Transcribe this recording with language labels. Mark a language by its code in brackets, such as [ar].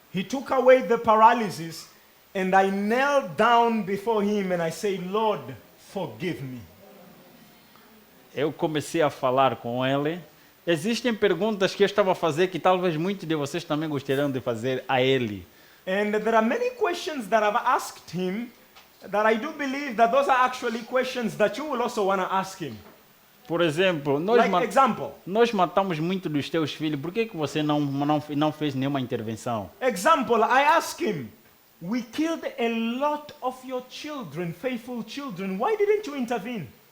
[en] He took away the paralysis, and I knelt down before him and I said, Lord, forgive me. [pt] Eu comecei a falar com ele. Existem perguntas que eu estava a fazer que talvez muitos de vocês também gostariam de fazer a ele. [en] And there are many questions that I've asked him that I do believe that those are actually questions that you will also want to ask him. [pt] Por exemplo, [en] Example. [pt] nós matamos muito dos teus filhos, por que você não fez nenhuma intervenção? [en] Example, I asked him, we killed a lot of your children, faithful children. Why didn't you intervene?